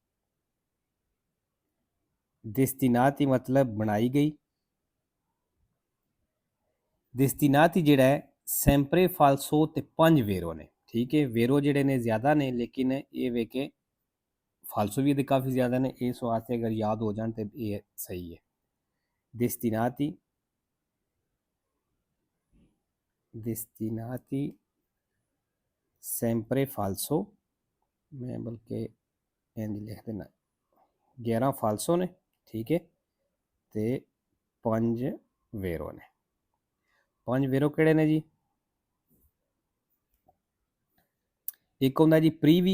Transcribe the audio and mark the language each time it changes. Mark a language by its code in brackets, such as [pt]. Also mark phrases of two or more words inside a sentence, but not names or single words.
[pa] ਦਿਸਤੀਨਾਤੀ ਮਤਲਬ ਬਣਾਈ ਗਈ। ਦਿਸਤੀਨਾਤੀ ਜਿਹੜਾ ਹੈ [it] sempre falso [pa] ਤੇ 5 ਵੇਰੋ ਨੇ। ਠੀਕ ਹੈ, ਵੇਰੋ ਜਿਹੜੇ ਨੇ ਜ਼ਿਆਦਾ ਨੇ ਲੇਕਿਨ ਇਹ ਵੇ ਕੇ ਫਾਲਸੋ ਵੀ ਇਹਦੇ ਕਾਫੀ ਜ਼ਿਆਦਾ ਨੇ। ਇਸ ਵਾਸਤੇ ਅਗਰ ਯਾਦ ਹੋ ਜਾਣ ਤੇ ਇਹ ਸਹੀ ਹੈ। [it] destinati, destinati sempre falso। [pa] ਮੈਂ ਬਲਕਿ ਇੰਜ ਲਿਖ ਦੇਣਾ 11 ਫਾਲਸੋ ਨੇ। ਠੀਕ ਹੈ, ਤੇ 5 ਵੇਰੋ ਨੇ। 5 ਵੇਰੋ ਕਿਹੜੇ ਨੇ ਜੀ? ਇਕ ਹੋਂਦਾ ਜੀ ਪ੍ਰੀਵੀ।